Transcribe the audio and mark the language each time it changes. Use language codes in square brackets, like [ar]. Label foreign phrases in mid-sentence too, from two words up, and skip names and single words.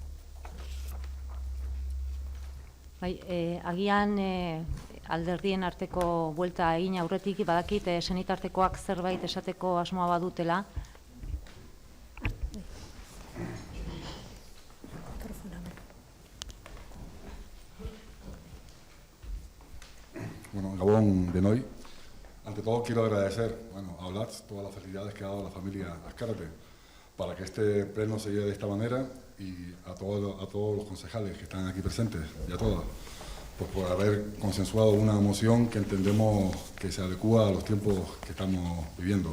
[eu] Agian alderdien arteko buelta egin aurretik badakit senitartekoak zerbait esateko asmoa badutela. Bueno, Gabón de Noy. [es] Ante todo quiero agradecer a Olatz todas las facilidades que ha dado la familia Azcárate para que este pleno se lleve de esta manera y a todos los concejales que están aquí presentes y a todas, pues por haber consensuado una moción que entendemos que se adecúa a los tiempos que estamos viviendo.